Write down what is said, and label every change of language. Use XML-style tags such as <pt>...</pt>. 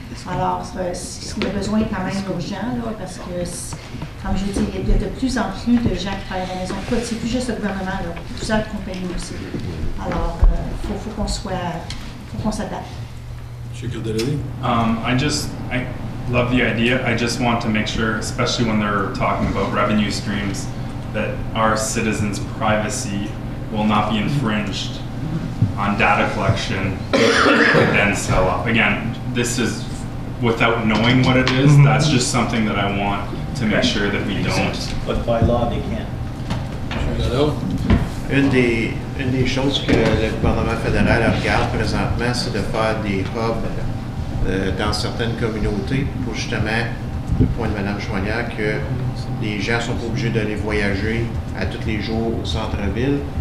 <fr>Alors, le besoin est quand même urgent, là, parce que, comme je dis, il y a de plus en plus de gens qui travaillent à la maison. C'est plus juste le gouvernement, là, plusieurs compagnies aussi. Alors, faut qu'on s'adapte.</fr> <en>I love the idea. I just want to make sure, especially when they're talking about revenue streams, that our citizens' privacy will not be infringed on data collection and then sell off. Again, this is without knowing what it is. That's just something that I want to make sure that we don't. But by law, they can't.</en> <fr>Une des choses que le gouvernement fédéral regarde présentement, c'est de faire des hubs dans certaines communautés pour justement le point de Mme Chouanière, que les gens ne sont pas obligés d'aller voyager à tous les jours au centre-ville.</fr>